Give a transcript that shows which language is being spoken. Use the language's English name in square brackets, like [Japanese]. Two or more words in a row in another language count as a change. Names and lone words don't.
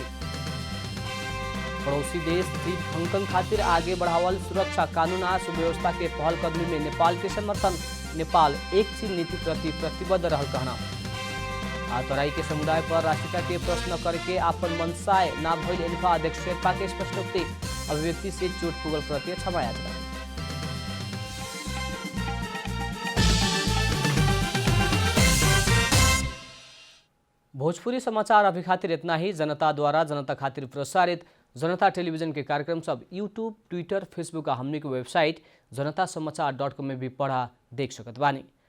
[Bhojpuri] पड़ोसी देश चीन हांगकांग खातिर आगे बढ़ावल सुरक्षा कानून आ सुव्यवस्था के पहलकदमी में नेपाल के समर्थन। नेपाल एक चीन नीति प्रति प्रतिबद्ध रहल कहना। तराई के समुदाय पर राष्ट्रीयता के प्रश्न करके आपन मनसाय ना भइल एल्फा अध्यक्ष शेर्पा के स्पष्टोक्ति। अभिव्यक्ति से चोट पुगल प्रति क्षमा याचना। भोजपुरी समाचार अभी खातिर इतना ही। जनता द्वारा जनता खातिर प्रसारित जनता टेलीविजन के कार्यक्रम सब यूट्यूब, ट्विटर, फेसबुक और हमने की वेबसाइट जनतासमाचार.com में भी पढ़ा देख सकत बानी।